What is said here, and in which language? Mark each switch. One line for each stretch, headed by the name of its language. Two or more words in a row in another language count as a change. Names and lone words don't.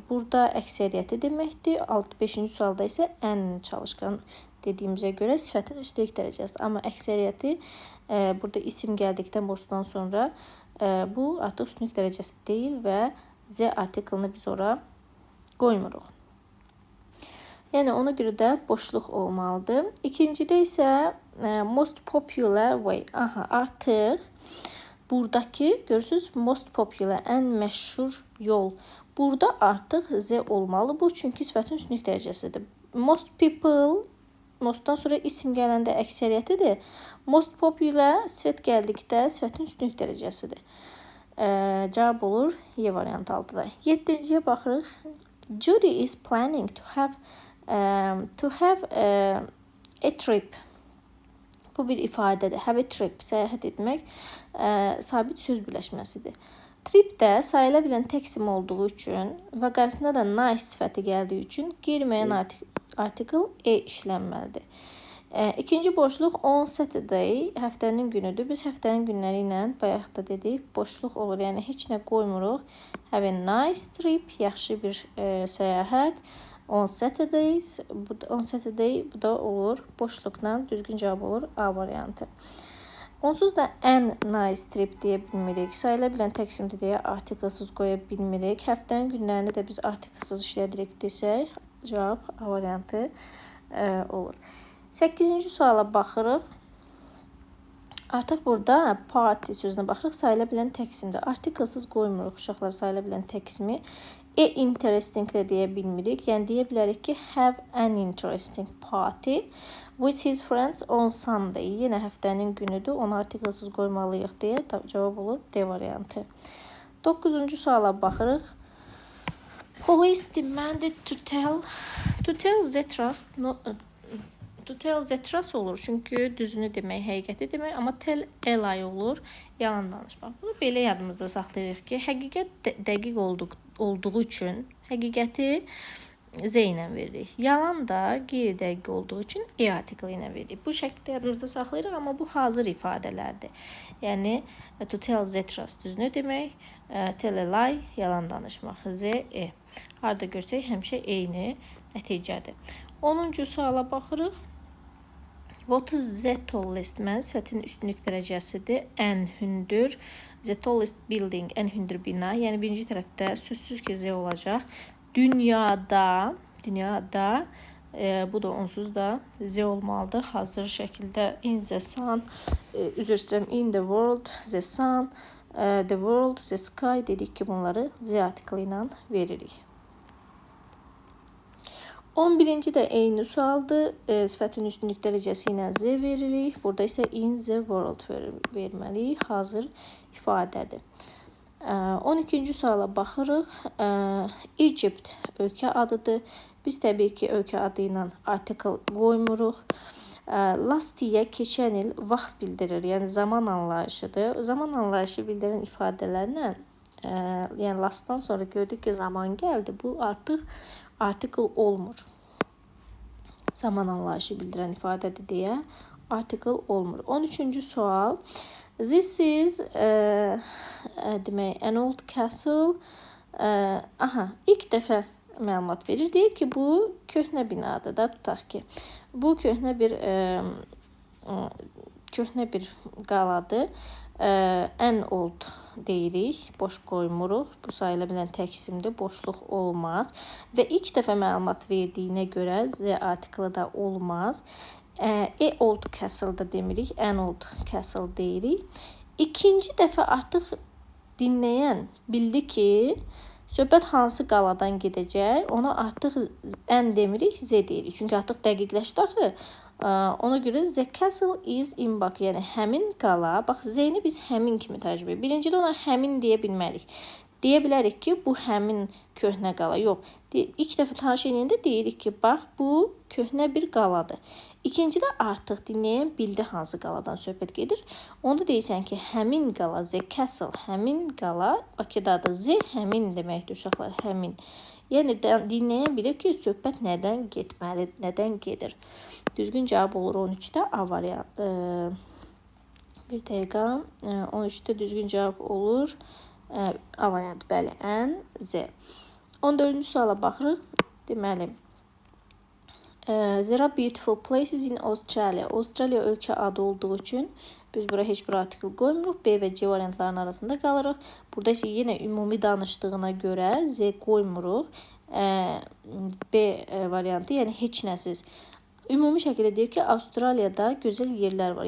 Azerbaijani: Burada əksəriyyəti deməkdir. 5-ci sualda isə ən çalışqan dediyimizə görə sifətin üstünlük dərəcəsidir. Amma əksəriyyəti burada isim gəldikdən boşdan sonra bu artıq üstünlük dərəcəsi deyil və z artikelini biz ora qoymuruq. Yəni ona görə də boşluq olmalıdır. İkincidə isə
English: most popular way.
Azerbaijani: Artıq buradakı görürsünüz
English: most popular,
Azerbaijani: ən məşhur yol. Burada artıq z olmalı bu çünki sifətin üstünlük dərəcəsidir.
English: Most people,
Azerbaijani: mostdan sonra isim gələndə əksəriyyətidir.
English: Most popular
Azerbaijani: sifət gəldikdə sifətin üstünlük dərəcəsidir. Cavab olur Y variantı altıda. 7-ciyə baxırıq.
English: Judy is planning to have a trip.
Azerbaijani: Bu bir ifadədir.
English: Have a trip,
Azerbaijani: səyahət etmək sabit söz birləşməsidir. Trip də sayıla bilən təksim olduğu üçün və qarşısında da nice sifəti gəldiyi üçün qeyri-müəyyən artikel işlənməlidir. İkinci boşluq
English: on Saturday,
Azerbaijani: həftənin günüdür. Biz həftənin günləri ilə bayaq da dedik, boşluq olur. Yəni heç nə qoymuruq.
English: Have a nice trip,
Azerbaijani: yaxşı bir səyahət.
English: On Saturday,
Azerbaijani: bu da olur. Boşluqla düzgün cavab olur A variantı. Onsuz da ən
English: nice trip
Azerbaijani: deyə bilmirik. Sayıla bilən təksimdir deyə artikelsiz qoya bilmirik. Həftənin günlərini də biz artikelsiz işlədirik desək, cavab A variantı olur. 8-ci suala baxırıq. Artıq burada party sözünə baxırıq. Sayıla bilən təksimdir. Artikelsiz qoymuruq uşaqlar sayıla bilən təksimi. Interesting də deyə bilmirik. Yəni deyə bilərik ki,
English: have an interesting party with his friends on Sunday.
Azerbaijani: Yenə həftənin günüdür. Onu artikelsiz qoymalıyıq deyə cavab olur D variantı. 9-cu suala baxırıq.
English: Police demanded to tell the truth olur.
Azerbaijani: Çünki düzünü demək, həqiqəti demək, amma
English: tell a lie
Azerbaijani: olur. Yalan danışmaq. Bunu belə yadımızda saxlayırıq ki, həqiqət dəqiq olduğu üçün həqiqəti Z ilə veririk. Yalan da qeyri-dəqiq olduğu üçün E artikeli ilə veririk. Bu şəkildə yadımızda saxlayırıq, amma bu hazır ifadələrdir. Yəni,
English: to tell the truth
Azerbaijani: düzünü demək,
English: tell a lie,
Azerbaijani: yalan danışmaq, Z, E. Harada görsək, həmişə eyni nəticədir. 10-cu suala baxırıq.
English: What is the tallest?
Azerbaijani: Mən sifətin üstünlük dərəcəsidir. Ən hündür.
English: The tallest building,
Azerbaijani: ən hündür bina. Yəni birinci tərəfdə sözsüz ki Z olacaq. Dünyada, bu da onsuz da Z olmalıdır. Hazır şəkildə
English: in the sun,
Azerbaijani: üzr istəyirəm,
English: in the world, the sun, the world, the sky
Azerbaijani: dedik ki bunları Z artikeli ilə veririk. 11-ci də eyni sualdır. Sifətin üstünlük dərəcəsi ilə Z veririk. Burada isə
English: in the world
Azerbaijani: verməliyik. Hazır ifadədir. 12-ci suala baxırıq. Egypt ölkə adıdır. Biz təbii ki, ölkə adı ilə artikel qoymuruq.
English: Last year,
Azerbaijani: keçən il vaxt bildirir. Yəni zaman anlayışıdır. Zaman anlayışı bildirən ifadələrlə, yəni lastdan sonra gördük ki, zaman gəldi. Bu artıq artikel olmur. Zaman anlayışı bildirən ifadədir deyə artikel olmur. 13-cü sual.
English: This is demək, an old castle.
Azerbaijani: İlk dəfə məlumat verir. Deyir ki, bu köhnə binadır da, tutaq ki. Bu köhnə bir qaladır. Ən old deyirik, boş qoymuruq. Bu sayıla bilən təksimdir, boşluq olmaz. Və ilk dəfə məlumat verdiyinə görə Z artikeli də olmaz.
English: Old castle
Azerbaijani: da demirik,
English: an old castle
Azerbaijani: deyirik. İkinci dəfə artıq dinləyən bildi ki, söhbət hansı qaladan gedəcək, ona artıq ən demirik, Z deyirik. Çünki artıq dəqiqləşdi axı. Ona görə
English: the castle is in Bakı,
Azerbaijani: yəni həmin qala. Bax, Z-ni biz həmin kimi tərcümə edirik. Birincidə ona həmin deyə bilmərik. Deyə bilərik ki, bu həmin köhnə qala. Yox, ilk dəfə tanış edəndə deyirik ki, bax, bu köhnə bir qaladır. İkincidə artıq dinləyən bildi hansı qaladan söhbət gedir. Onda deyirsən ki, həmin qala,
English: the castle,
Azerbaijani: həmin qala Bakıdadır. Z həmin deməkdir uşaqlar, həmin. Yəni dinləyən bilir ki, söhbət nədən getməlidir, nədən gedir. Düzgün cavab olur 13-də A variantı. Bir dəqiqə. 13-də düzgün cavab olur A variantı. Bəli, N, Z. 14-cü suala baxırıq. Deməli,
English: there are beautiful places in Australia.
Azerbaijani: Australia ölkə adı olduğu üçün biz bura heç bir artikel qoymuruq. B və C variantlarının arasında qalırıq. Burada isə yenə ümumi danışdığına görə Z qoymuruq. B variantı, yəni heç nəsiz. Ümumi şəkildə deyir ki, Avstraliyada gözəl yerlər var.